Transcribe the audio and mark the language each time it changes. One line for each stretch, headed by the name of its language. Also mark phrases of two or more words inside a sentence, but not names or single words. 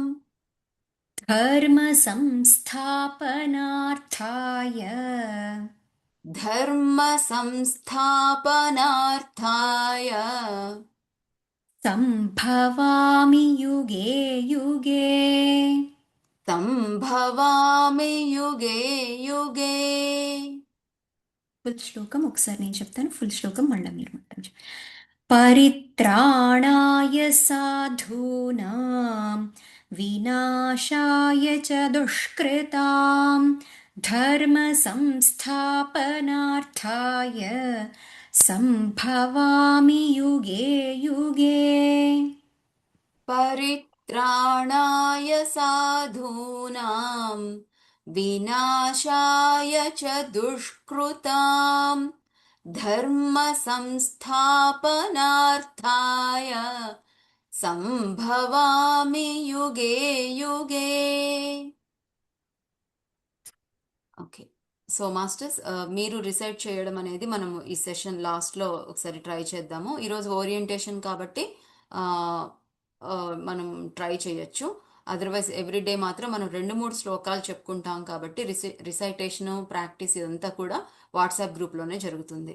Sanskrit: ధర్మ సంస్థాపనార్థాయ ధర్మ సంస్థాపనార్థాయ సంభవామి యుగే యుగే సంభవామి యుగే యుగే.
Telugu: ఫుల్ శ్లోకం ఒకసారి నేను చెప్తాను, ఫుల్ శ్లోకం మళ్ళీ మీరు మొత్తం
Sanskrit: పరిత్రాణాయ సాధూనాం వినాశాయ చ దుష్కృతాం ధర్మ సంస్థాపనార్థాయ సంభవామి యుగే యుగే. పరిత్రాణాయ సాధూనాం వినాశాయ చ దుష్కృతాం ధర్మ సంస్థాపనార్థాయ సంభవామి యుగే యుగే.
English: okay, so masters,
Telugu: మీరు రిసైట్ చేయడం అనేది మనము ఈ
English: session last
Telugu: ఒకసారి ట్రై చేద్దాము. ఈరోజు ఓరియంటేషన్ కాబట్టి మనం ట్రై చేయొచ్చు.
English: otherwise everyday
Telugu: మాత్రం మనం 2-3 శ్లోకాలు చెప్పుకుంటాం కాబట్టి
English: recitation practice
Telugu: ఇదంతా కూడా వాట్సాప్ గ్రూప్లోనే జరుగుతుంది.